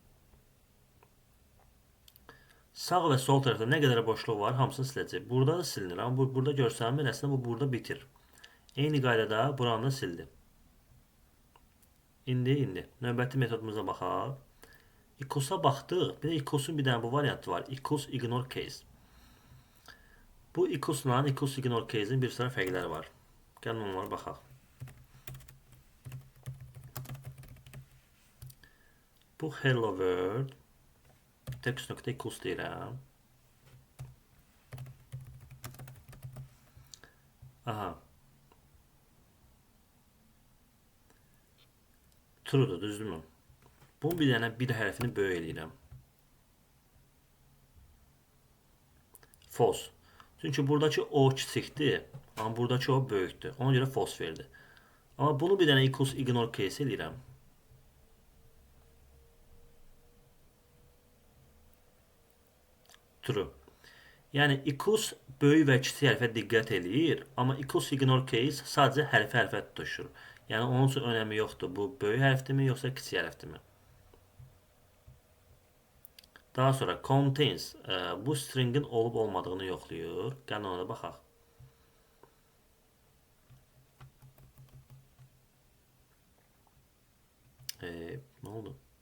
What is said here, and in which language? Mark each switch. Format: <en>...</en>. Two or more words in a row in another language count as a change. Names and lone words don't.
<az>Sağ və sol tərəfdə nə qədər boşluq var, hamısını siləcək. Burada da silinir, amma burada görsənmir, əslində bu burada bitir. Eyni qaydada buranı da sildi. İndi növbəti metodumuza baxaq. Equals'a baxdıq. Bir də equals'un bir dənə bu variantı var.</az> <en>Equals ignore case.</en> <az>Bu equals'la</az> <en>equals ignore case'in</en> <az>bir sıra fərqləri var. Gəlin onlara baxaq. Bu</az> <en>hello world text.equals</en> <az>deyirəm. Aha. True'dur, düzdürmü? Bunun bir dənə bir hərfini böyük eləyirəm. False. Çünki buradakı o kiçikdir, amma buradakı o böyükdür. Ona görə false verdi. Amma bunu bir dənə</az> <en>equals ignore case</en> <az>eləyirəm. True. Yəni equals böyük və kiçik hərfə diqqət eləyir, amma</az> <en>equals ignore case</en> <az>sadəcə hərfə tutuşur. Yəni onun üçün önəmi yoxdur. Bu böyük hərfdirmi yoxsa kiçik hərfdirmi? Daha sonra contains bu stringin olub olmadığını yoxlayır. Gəlin ona da baxaq. Nə oldu?</az>